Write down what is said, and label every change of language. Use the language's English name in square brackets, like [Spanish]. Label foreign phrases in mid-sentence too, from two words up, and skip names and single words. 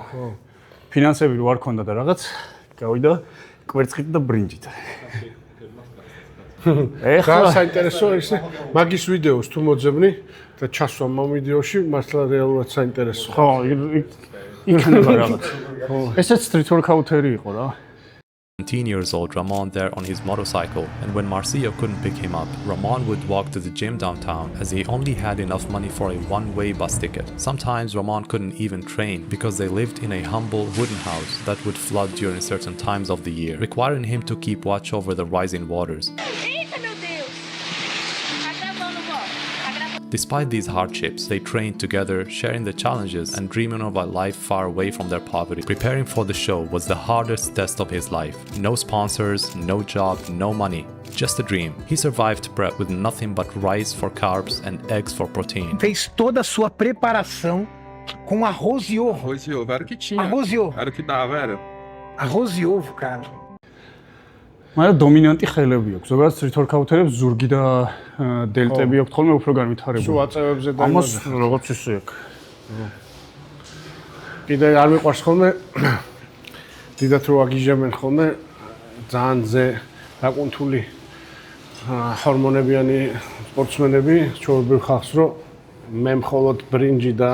[Georgian] ფინანსები რო არ ქონდა და რაღაც გავიდა კვერცხით და ბრინჯით. ეხლა საინტერესო ის მაგის ვიდეოს თუ მოძებნი და ჩასვა ამ ვიდეოში მართლა რეალურად საინტერესო. ხო, იქნება რაღაც. ესეც [English] street workouter [Georgian] იყო რა. [English] 17 years old, Ramon there on his motorcycle, and when Marcio couldn't pick him up, Ramon would walk to the gym downtown as he only had enough money for a one-way bus ticket. Sometimes Ramon couldn't even train because they lived in a humble wooden house that would flood during certain times of the year, requiring him to keep watch over the rising waters. Despite these hardships, they trained together, sharing the challenges and dreaming of a life far away from their poverty. Preparing for the show was the hardest test of his life. No sponsors, no job, no money. Just a dream. He survived prep with nothing but rice for carbs and eggs for protein. [Portuguese] Fez toda a sua preparação com arroz e ovo. Arroz e ovo, era o que tinha. Arroz e ovo. Era o que dava, era. Arroz e ovo, cara. [Georgian] მაგრამ დომინანტი ხელები აქვს. ზოგადად [English] street workouters [Georgian] ზურგი და დელტები აქვს ხოლმე უფრო განვითარებული. სულ აწევებზე და ამას როგორც ისე აქვს. კიდე არ მიყვარს ხოლმე დიდათ რო აგიჟებენ ხოლმე ძალიან ზე დაკუნთული ჰორმონებიანი სპორტსმენები ჩვეულებრივ ხალხს რომ მე მხოლოდ ბრინჯი და